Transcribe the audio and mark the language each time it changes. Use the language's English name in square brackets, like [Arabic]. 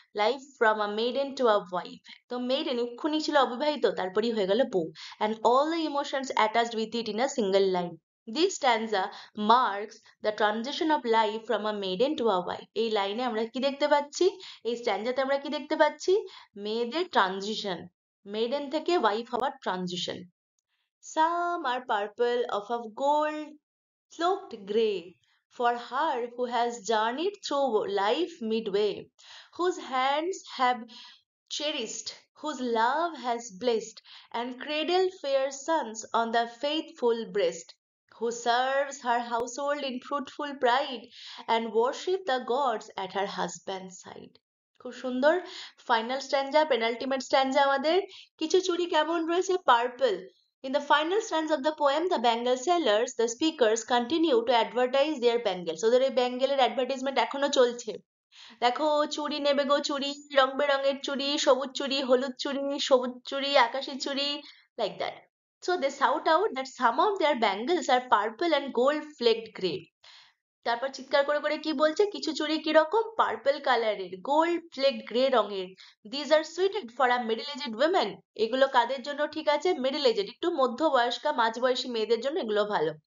[English] life from a maiden to a wife, [Bangla] তো maiden এক্ষুনি ছিল অবিবাহিত, তারপরেই হয়ে গেল বউ, [English] And all the emotions attached with it in a single line. This stanza marks the transition of life from a maiden to a wife. [Bangla] এই লাইনে আমরা কি দেখতে পাচ্ছি, এই স্ট্যান্জাতে আমরা কি দেখতে পাচ্ছি, মেয়েদের ট্রানজিশন, মেইডেন থেকে ওয়াইফ হওয়ার transition. [English] Some are purple of of gold cloaked grey, for her who has journeyed through life midway, whose hands have cherished, whose love has blessed, and cradled fair sons on the faithful breast, who serves her household in fruitful pride, and worship the gods at her husband's side. [Bangla] খুব সুন্দর final স্ট্যান্জা, penultimate স্ট্যান্জা আমাদের। কিছু চুড়ি কেমন রয়েছে, purple. [English] In the final stanza of the poem, the bangle sellers, the speakers, continue to advertise their bangles. [Bangla] ওদের এই ব্যাঙ্গেলের advertisement এখনো চলছে। দেখো চুড়ি নেবে গো চুড়ি, রং বেরঙের চুড়ি, সবুজ চুড়ি, হলুদ চুড়ি, সবুজ চুড়ি, আকাশি চুড়ি, [English] like that. So they shout out that some of their bangles are purple and gold flecked grey. [Bangla] তারপর চিৎকার করে করে কি বলছে, কিছু চুড়ি কিরকম, পার্পল কালারের, গোল্ড ফ্লেকড গ্রে রঙের। [English] These are suited for a middle aged women. [Bangla] এগুলো কাদের জন্য ঠিক আছে, মিডল এজেড, একটু মধ্যবয়স্কা মাঝবয়সী মেয়েদের জন্য এগুলো ভালো।